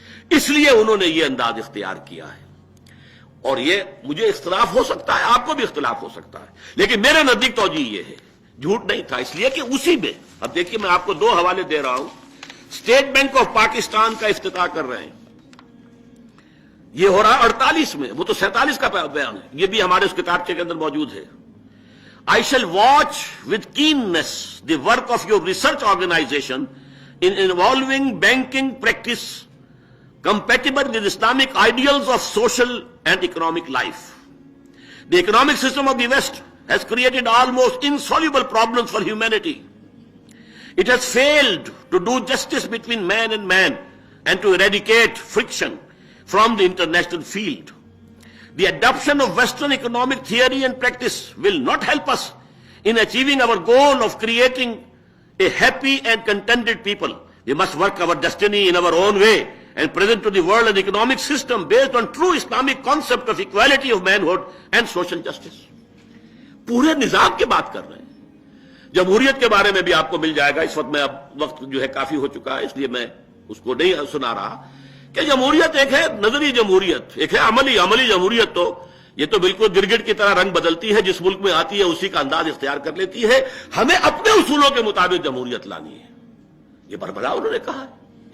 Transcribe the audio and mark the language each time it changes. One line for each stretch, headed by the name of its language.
Urdu: اس لیے انہوں نے یہ انداز اختیار کیا ہے. اور یہ مجھے اختلاف ہو سکتا ہے، آپ کو بھی اختلاف ہو سکتا ہے، لیکن میرے نزدیک توجیہ یہ ہے، جھوٹ نہیں تھا. اس لیے کہ اسی میں اب دیکھیے میں آپ کو 2 حوالے دے رہا ہوں. اسٹیٹ بینک آف پاکستان کا افتتاح کر رہے ہیں، یہ ہو رہا 48 میں، وہ تو 47 کا بیان ہے، یہ بھی ہمارے اس کتابچے کے اندر موجود ہے.
English: I shall watch with keenness the work of your research organization in involving banking practice compatible with Islamic ideals of social and economic life. The economic system of the West has created almost insoluble problems for humanity. It has failed to do justice between man and man and to eradicate friction from the international field. The adoption of Western economic theory and practice will not help us in achieving our goal of creating a happy and contented people. We must work our destiny in our own way and present to the world an economic system based on true Islamic concept of equality of manhood and social justice.
Urdu: پورے نظام کی بات کر رہے ہیں. جمہوریت کے بارے میں بھی آپ کو مل جائے گا. اس وقت میں اب وقت جو ہے کافی ہو چکا ہے، اس لیے میں اس کو نہیں سنا رہا کہ جمہوریت ایک ہے نظری جمہوریت، ایک ہے عملی جمہوریت. تو یہ تو بالکل گرگٹ کی طرح رنگ بدلتی ہے، جس ملک میں آتی ہے اسی کا انداز اختیار کر لیتی ہے. ہمیں اپنے اصولوں کے مطابق جمہوریت لانی ہے. یہ بربلا انہوں نے کہا ہے.